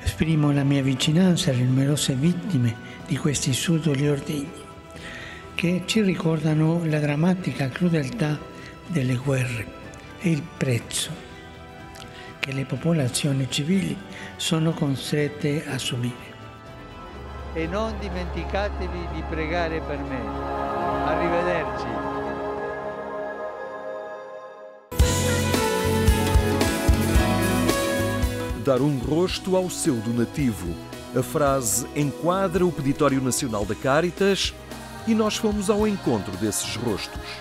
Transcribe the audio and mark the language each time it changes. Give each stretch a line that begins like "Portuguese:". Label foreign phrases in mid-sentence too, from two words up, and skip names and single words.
Italian: Esprimo la mia vicinanza alle numerose vittime di questi sudoli ordigni, che ci ricordano la drammatica crudeltà delle guerre e il prezzo che le popolazioni civili sono costrette a subire. E non dimenticatevi di pregare per me. Arrivederci.
Portuguese: Dar rosto ao seu donativo. A frase enquadra o Peditório Nacional da Cáritas e nós fomos ao encontro desses rostos.